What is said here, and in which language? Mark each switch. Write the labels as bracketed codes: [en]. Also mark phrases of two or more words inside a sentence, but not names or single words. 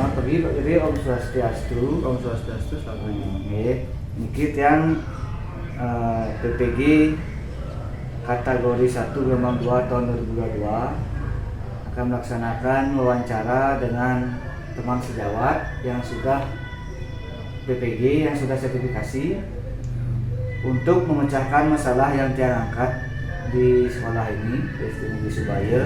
[sa] Jadi Om Swastiastu. Om Swastiastu, [id] selamat pagi. [ban] Nggih, niki [id] yang PPG kategori 1 gelombang 2 tahun 2022 akan melaksanakan wawancara dengan teman sejawat yang sudah PPG yang sudah sertifikasi untuk memecahkan masalah yang diangkat di sekolah ini, di Subaya.